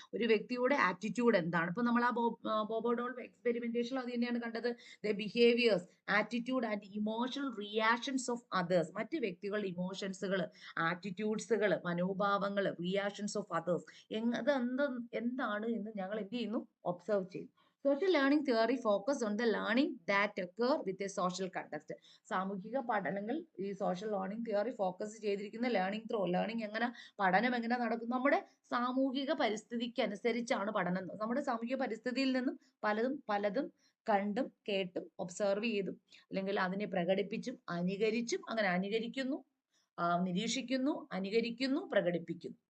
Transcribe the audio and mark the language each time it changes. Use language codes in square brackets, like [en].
[ml] ഒരു വ്യക്തിയുടെ ആറ്റിറ്റ്യൂഡ് എന്താണ്? ഇപ്പൊ നമ്മൾ ആ ബോബോഡോൾ എക്സ്പെരിമെന്റേഷൻ അത് തന്നെയാണ് കണ്ടത്. [en] The behaviours, attitude and emotional reactions of others. [ml] മറ്റ് വ്യക്തികളുടെ ഇമോഷൻസുകൾ, ആറ്റിറ്റ്യൂഡ്സുകൾ, മനോഭാവങ്ങൾ, [en] reactions of others [ml] എന്താണ് എന്ന് ഞങ്ങൾ എന്ത് ചെയ്യുന്നു? ഒബ്സർവ് ചെയ്യുന്നു. [en] Social learning theory focus on the learning that occur with a social context. [ml] സാമൂഹിക പഠനങ്ങൾ ഈ സോഷ്യൽ ലേണിംഗ് തിയറി ഫോക്കസ് ചെയ്തിരിക്കുന്ന ലേണിംഗ് എങ്ങനെ, പഠനം എങ്ങനെ നടക്കും? നമ്മുടെ സാമൂഹിക പരിസ്ഥിതിക്ക് അനുസരിച്ചാണ് പഠനം. നമ്മുടെ സാമൂഹിക പരിസ്ഥിതിയിൽ നിന്നും പലതും കണ്ടും കേട്ടും ഒബ്സർവ് ചെയ്തും, അല്ലെങ്കിൽ അതിനെ പ്രകടിപ്പിച്ചും അനുകരിച്ചും, അങ്ങനെ അനുകരിക്കുന്നു, നിരീക്ഷിക്കുന്നു, അനുകരിക്കുന്നു, പ്രകടിപ്പിക്കുന്നു.